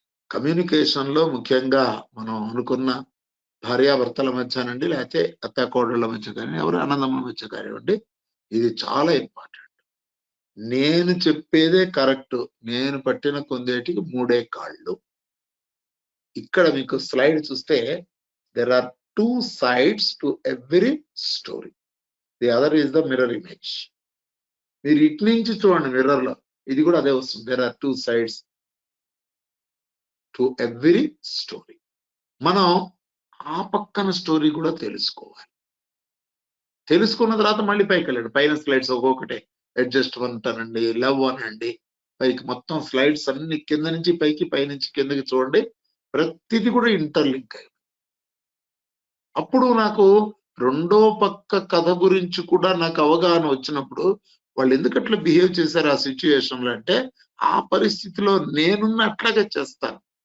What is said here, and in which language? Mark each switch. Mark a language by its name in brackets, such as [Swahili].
[Telugu] Communication లో ముఖ్యంగా మనం అనుకున్న భార్యాభర్తల మధ్యనండి, లేకపోతే అత్తాకోడళ్ళ మధ్య కానీ, ఎవరు అన్నదమ్ముల మధ్య కానివ్వండి, ఇది చాలా ఇంపార్టెంట్. నేను చెప్పేదే కరెక్ట్, నేను పట్టిన కొందేటికి 3 కాళ్ళు. ఇక్కడ మీకు స్లైడ్ చూస్తే [English] there are 2 sides to every story. The other is the mirror image. [Telugu] మీరు ఇటు నుంచి చూడండి మిర్రర్ లో, ఇది కూడా అదే వస్తుంది. [English] there are 2 sides to every story. [Telugu] మనం ఆ పక్కన స్టోరీ కూడా తెలుసుకోవాలి. తెలుసుకున్న తర్వాత మళ్ళీ పైకి వెళ్ళండి, పైన స్లైడ్స్ ఒక్కొక్కటే అడ్జస్ట్మెంట్ అనండి, లవ్ అనండి, పైకి మొత్తం స్లైడ్స్ అన్ని కింద నుంచి పైకి, పైనుంచి కిందకి చూడండి, ప్రతిది కూడా ఇంటర్లింక్ అయ్యి. అప్పుడు నాకు రెండో పక్క కథ గురించి కూడా నాకు అవగాహన వచ్చినప్పుడు వాళ్ళు ఎందుకట్లా బిహేవ్ చేశారు ఆ సిచ్యుయేషన్ లో అంటే, ఆ పరిస్థితిలో నేనున్న అట్లాగే చేస్తాను.